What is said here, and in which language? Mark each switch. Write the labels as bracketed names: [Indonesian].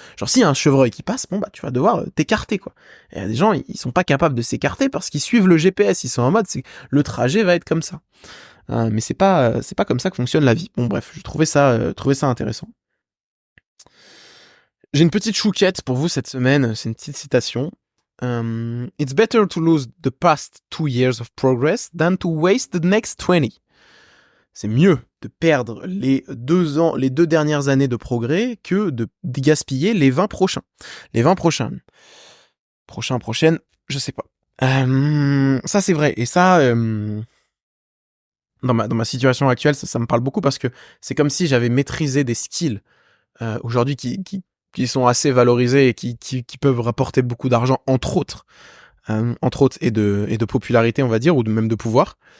[French] Genre s'il y a un chevreuil qui passe, bon bah tu vas devoir t'écarter quoi. Et il y a des gens, ils sont pas capables de s'écarter parce qu'ils suivent le GPS, ils sont en mode le trajet va être comme ça. Mais c'est pas comme ça que fonctionne la vie. Bon bref, je trouvais ça intéressant. J'ai une petite chouquette pour vous cette semaine, c'est une petite citation. [English] It's better to lose the past 2 years of progress than to waste the next 20. [French] C'est mieux de perdre les 2 ans, les 2 dernières années de progrès que de gaspiller les 20 prochains. Les 20 prochains. Prochaines, je sais pas. Ça c'est vrai. Et ça, dans ma situation actuelle, ça me parle beaucoup parce que c'est comme si j'avais maîtrisé des skills aujourd'hui qui sont assez valorisés et qui peuvent rapporter beaucoup d'argent, entre autres et de popularité, on va dire, ou même de pouvoir.